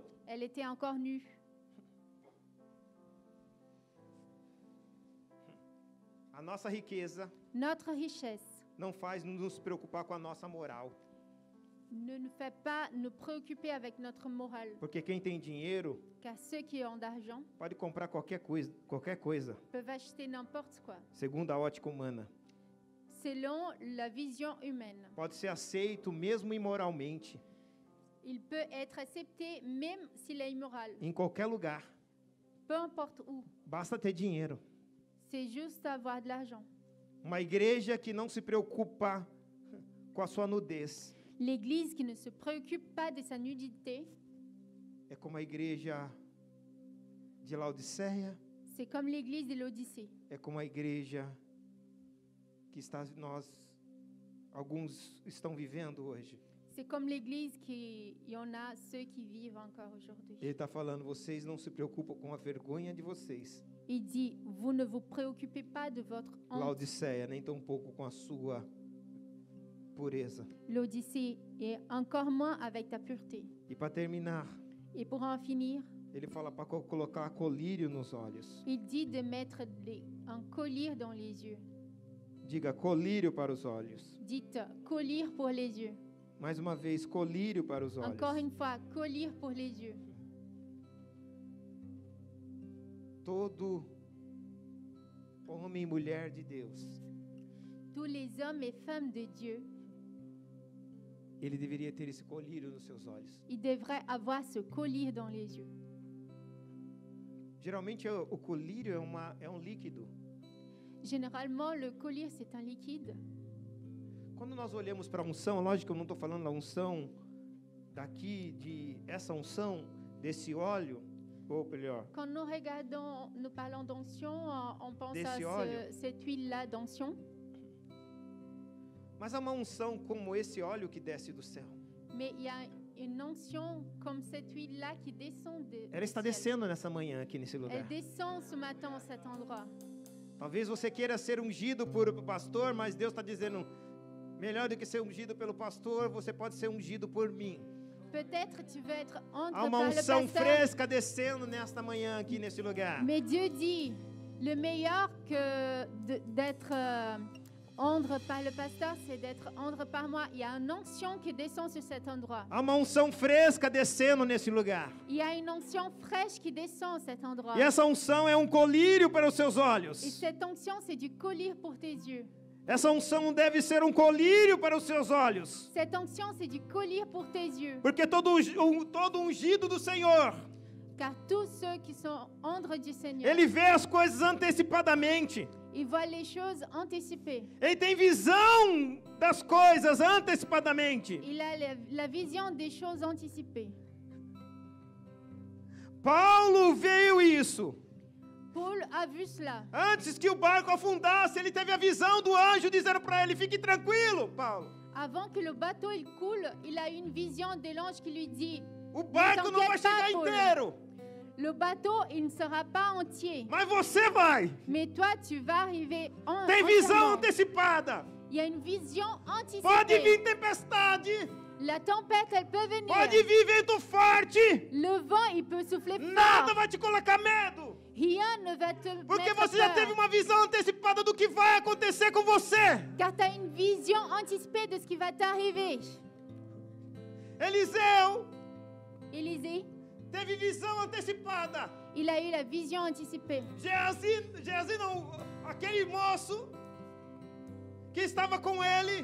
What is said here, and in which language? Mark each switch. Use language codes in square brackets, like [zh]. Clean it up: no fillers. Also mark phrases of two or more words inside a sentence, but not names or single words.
[fr] Elle était encore nue. [pt] A nossa riqueza [fr] Notre richesse [pt] não faz nos preocupar com a nossa moral. [fr] ne nous fait pas nous préoccuper avec notre morale. [pt] Porque quem tem dinheiro [fr] Car ceux qui ont d'argent [pt] pode comprar qualquer coisa, [fr] peuvent acheter n'importe quoi. [pt] segundo a ótica humana. [fr] Selon la vision humaine. [pt] Pode ser aceito mesmo imoralmente, [fr] Il peut être accepté même s'il est immoral. [pt] em qualquer lugar. [fr] Peu importe où. [pt] Basta ter dinheiro. [fr] C'est juste avoir de l'argent. [pt] Uma igreja que não se preocupa com a sua nudez [fr] L'Église qui ne se préoccupe pas de sa nudité, [pt] é como a igreja de Laodiceia, [fr] c'est comme l'Église de l'Odyssée. [pt] é como a igreja que alguns estão vivendo hoje. [fr] C'est comme l'Église il y en a ceux qui vivent encore aujourd'hui. [pt] Ele está falando, vocês não se preocupam com a vergonha de vocês, [fr] Il dit, vous ne vous préoccupez pas de votre honte, [pt] Laodiceia, nem tampouco com a sua pureza. [fr] l'Odyssée, et encore moins avec ta pureté. [pt] E para terminar, [fr] Et pour en finir, [pt] ele fala para colocar colírio nos olhos. [fr] il dit de mettre un collier dans les yeux. [pt] Diga colírio para os olhos. [fr] Dites collier pour les yeux. [pt] Mais uma vez, colírio para os olhos. [fr] Encore une fois, collier pour les yeux. [pt] Todo homem e mulher de Deus, [fr] Tous les hommes et femmes de Dieu, [pt] ele deveria ter esse colírio nos seus olhos. [fr] ils devraient avoir ce collier dans les yeux. [pt] Geralmente o colírio é um líquido. [fr] Généralement, le collier, c'est un liquide. [pt] Quando nós olhamos para a unção, lógico que eu não estou falando da unção daqui, essa unção, desse óleo, ou melhor, [fr] Quand nous parlons d'onction, on pense [pt] Desse [fr] à [pt] óleo. [fr] cette huile-là d'onction. [pt] mas há uma unção como esse óleo que desce do céu. [fr] Mais il y a une onction comme cette huile-là qui descend [pt] Ela está [fr] du ciel. [pt] descendo nessa manhã aqui nesse lugar. [fr] Elle descend ce matin à cet endroit. [pt] Talvez você queira ser ungido por pastor, mas Deus está dizendo, melhor do que ser ungido pelo pastor, você pode ser ungido por mim. [fr] Peut-être tu veux être [pt] Há [fr] entre [pt] uma [fr] par le [pt] unção [fr] pasteur. [pt] fresca descendo nesta manhã aqui nesse lugar. [fr] Mais Dieu dit, le meilleur que d'être ondre par le pasteur, c'est d'être ondre par moi. Il y a une onction qui descend sur cet endroit. [pt] Há uma unção fresca descendo nesse lugar. [fr] Il y a une onction fraîche qui descend à cet endroit. [pt] E essa unção é um colírio para os seus [fr] Et [pt] olhos. [fr] cette onction, c'est du collier pour tes yeux. [pt] Essa unção deve ser um colírio para os seus olhos. [fr] Cette onction, c'est du collier pour tes yeux. [pt] Porque todo ungido do Senhor, [fr] Car tous ceux qui sont ondres du Seigneur, [pt] ele vê as coisas antecipadamente. [fr] ils voient les choses anticipées. [pt] Ele tem visão das coisas antecipadamente. [fr] Il a la vision des choses anticipées. [pt] Paulo viu isso. [fr] Paul a vu cela. [pt] Antes que o barco afundasse, ele teve a visão do anjo dizendo para ele, fique tranquilo, Paulo. [fr] Avant que le bateau il coule, il a eu une vision de l'ange qui lui dit, [pt] O barco não vai chegar inteiro, [fr] le bateau, il ne sera pas entier, [pt] mas você vai. [fr] mais toi, tu vas arriver [pt] Tem visão [fr] entièrement. [pt] antecipada. [fr] Il y a une vision [pt] Pode [fr] anticipée. [pt] vir tempestade, [fr] La tempête, elle peut venir. [pt] pode vir vento forte. [fr] Le vent, il peut souffler [pt] Nada [fr] fort. [pt] vai te colocar medo. [fr] Rien ne va te [pt] Porque [fr] mettre [pt] você já [fr] peur. [pt] teve uma visão antecipada do que vai acontecer com você. [fr] Car tu as une vision anticipée de ce qui va t'arriver. [pt] Eliseu [fr] Élisée, [pt] teve visão antecipada. [fr] il a eu la vision anticipée. [pt] Geazi não, aquele moço que estava com ele,